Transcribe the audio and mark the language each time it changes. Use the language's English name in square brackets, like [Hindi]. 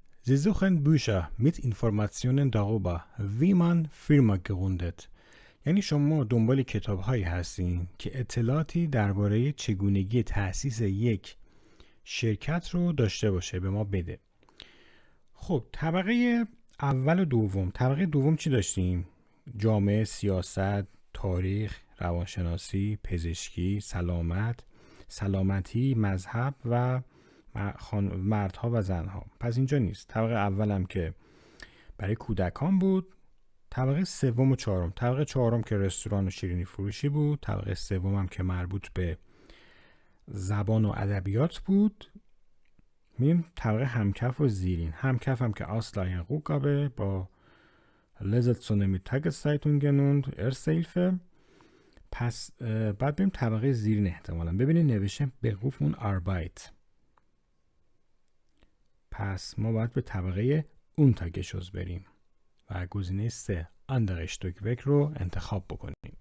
[German] Sie suchen Bücher mit Informationen darüber, wie man Firma gründet. [Persian] یعنی شما دنبال کتاب هایی هستین که اطلاعاتی درباره چگونگی تأسیس یک شرکت رو داشته باشه، به ما بده. خب طبقه اول و دوم. طبقه دوم چی داشتیم؟ جامعه، سیاست، تاریخ، روانشناسی، پزشکی، سلامتی، مذهب و مردها و زنها. پس اینجا نیست. طبقه اول هم که برای کودکان بود. طبقه سوم و چهارم. طبقه چهارم که رستوران و شیرینی فروشی بود. طبقه سوم هم که مربوط به زبان و ادبیات بود. میریم طبقه همکف و زیرین. همکف هم که Ausleihe Rückgabe با [German] Leserzone mit Tageszeitungen und Ersthilfe. [Persian] پس بعد بریم طبقه زیرین احتمالا. ببینید نوشته [German] Beruf und Arbeit. [Persian] پس ما باید به طبقه Untergeschoss بریم و گزینه 3 Andere Stockwerk رو انتخاب بکنیم.